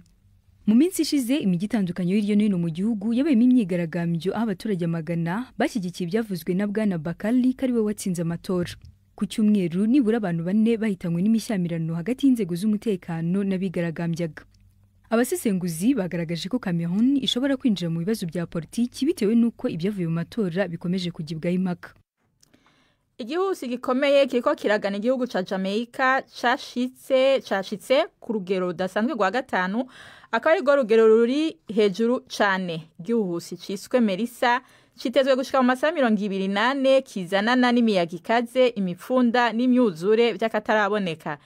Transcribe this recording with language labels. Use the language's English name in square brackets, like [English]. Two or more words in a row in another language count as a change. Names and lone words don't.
[Kinyarwanda] Mu minsi ishize imijyi itandukanye hirya no hino mu gihugu yabayemo imyigaragambyo aho abaturage magana bashyigikiye ibyavuzwe na Bwana Bakari ko ari we watsinze amatora. Ku cyumweru nibura abantu 4 bahitanywe n'imishyamirano hagati y'inzego z'umutekano n'abigaragambyaga. Abasesenguzi bagaragaje ko Cameroon ishobora kwinjira mu bibazo bya politiki bitewe n'uko ibyavuye mu matora bikomeje kugibwaho impaka. [Rundi] Igihusi gikomeye kiriko kiragana igihugu ca Jamaica cashitse ku rugero rudasanzwe rwa 5, akaba ari rugero ruri hejuru cane. Igihusi ciswe Melissa kitezwe gushika mu masaha 28 kizanana n'imiyaga ikaze, imipfunda n'imyuzure by'akataraboneka.